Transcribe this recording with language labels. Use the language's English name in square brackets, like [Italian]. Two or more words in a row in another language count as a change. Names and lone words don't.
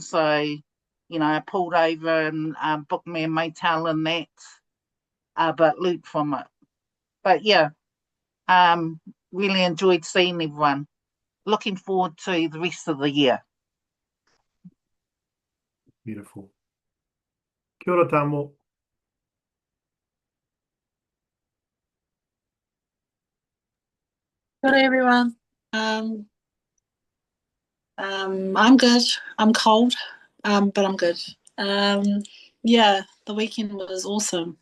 [English] So, I pulled over and booked me a motel and that, but looped from it. But yeah, really enjoyed seeing everyone. Looking forward to the rest of the year. Beautiful. [Māori] Kia ora, Tamo. [English] Good everyone. I'm good. I'm cold, but I'm good. Yeah, the weekend was awesome.